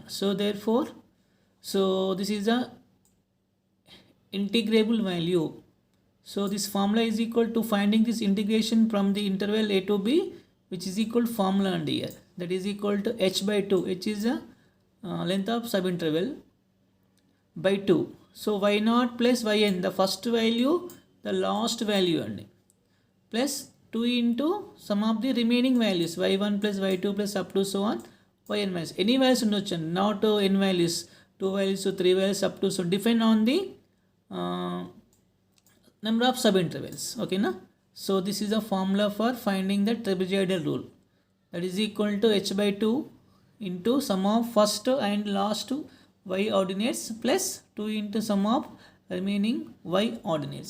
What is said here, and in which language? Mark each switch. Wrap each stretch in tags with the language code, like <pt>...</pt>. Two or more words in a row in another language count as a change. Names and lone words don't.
<en>So therefore, so this is the integrable value. So this formula is equal to finding this integration from the interval a to b, which is equal to formula and here, that is equal to h by 2. H is the length of subinterval by 2. So y0 plus yn, the first value, the last value, and plus 2 into sum of the remaining values y1 plus y2 plus up to so on yn minus any values undochu, not n values, 2 values to 3 values up to, so depend on the number of subintervals. Okay na? So this is the formula for finding the trapezoidal rule, that is equal to h by 2 into sum of first and last y ordinates plus 2 into sum of remaining y ordinates.</en>